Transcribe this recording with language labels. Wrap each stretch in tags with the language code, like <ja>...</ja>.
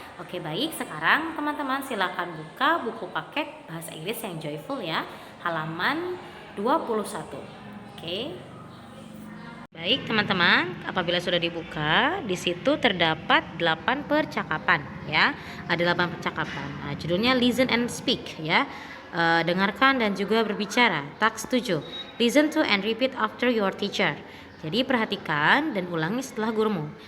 <id>Oke, baik, sekarang teman-teman silakan buka buku paket bahasa Inggris yang joyful ya, halaman 21. Oke. Baik teman-teman, apabila sudah dibuka, di situ terdapat 8 percakapan ya. Ada 8 percakapan. Nah, judulnya listen and speak ya. Dengarkan dan juga berbicara.</id> <en>Task 7. Listen to and repeat after your teacher.</en> <id>Jadi perhatikan dan ulangi setelah gurumu.</id>